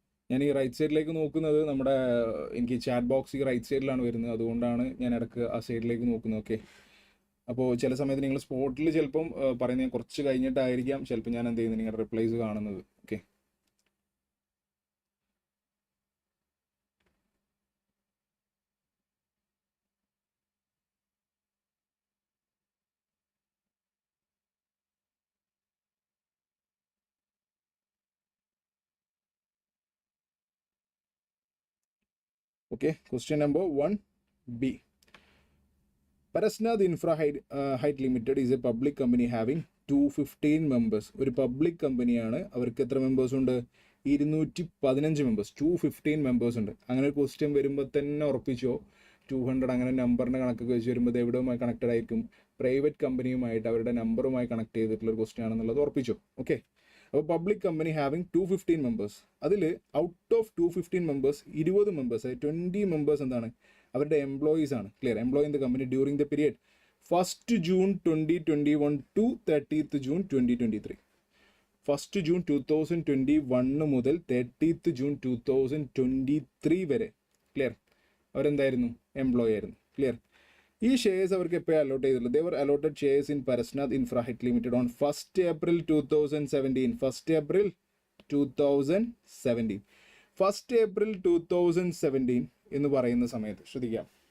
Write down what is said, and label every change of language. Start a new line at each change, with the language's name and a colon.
Malayalam: ഞാൻ ഈ റൈറ്റ് സൈഡിലേക്ക് നോക്കുന്നത്, എനിക്ക് ചാറ്റ് ബോക്സ് ഈ റൈറ്റ് സൈഡിലാണ് വരുന്നത്. അതുകൊണ്ടാണ് ഞാൻ ഇടയ്ക്ക് ആ സൈഡിലേക്ക് നോക്കുന്നത്. ഓക്കെ, അപ്പോൾ ചില സമയത്ത് നിങ്ങൾ സ്പോട്ടിൽ ചിലപ്പം പറയുന്നത് കുറച്ച് കഴിഞ്ഞിട്ടായിരിക്കാം ചിലപ്പോൾ ഞാൻ എന്ത് ചെയ്യുന്നത്, നിങ്ങളുടെ റിപ്ലൈസ് കാണുന്നത്.
English: Okay, okay, question number 1B. Parasnath Infra Height Limited is a public company having 215 members.
Malayalam: ഒരു പബ്ലിക് കമ്പനിയാണ്. അവർക്ക് എത്ര മെമ്പേഴ്സ് ഉണ്ട്? 215 മെമ്പേഴ്സ്. 215 മെമ്പേഴ്സ് ഉണ്ട്. അങ്ങനെ ഒരു ക്വസ്റ്റ്യൻ വരുമ്പോൾ തന്നെ ഉറപ്പിച്ചോ, 200 അങ്ങനെ നമ്പറിൻ്റെ കണക്കൊക്കെ വെച്ച് വരുമ്പോൾ എവിടെയുമായി കണക്റ്റഡ് ആയിരിക്കും? പ്രൈവറ്റ് കമ്പനിയുമായിട്ട്, അവരുടെ നമ്പറുമായി കണക്ട് ചെയ്തിട്ടുള്ള ഒരു ക്വസ്റ്റ്യൻ ആണെന്നുള്ളത് ഉറപ്പിച്ചോ. ഓക്കെ, അപ്പോൾ
English: Public company having 215 members.
Malayalam: അതിൽ ഔട്ട് ഓഫ് 215 മെമ്പേഴ്സ് 20 മെമ്പേഴ്സ്, അതായത് 20 മെമ്പേഴ്സ് എന്താണ്, അവരുടെ എംപ്ലോയീസ് ആണ്. Clear?
English: Employee in the company during the period 1st June 2021 to 30th June 2023.
Malayalam: 1st June 2021 മുതൽ 30th June 2023 വരെ. ക്ലിയർ? അവരെന്തായിരുന്നു? എംപ്ലോയി ആയിരുന്നു. ക്ലിയർ? ഈ ഷെയർസ് അവർക്ക് എപ്പോഴും അലോട്ട് ചെയ്തിട്ടുള്ളത്,
English: They were allotted shares in Parasnath Infra Height Limited on 1st April 2017.
Malayalam: 1st April 2017. 1st April 2017 എന്ന് പറയുന്ന സമയത്ത് ശ്രദ്ധിക്കാം.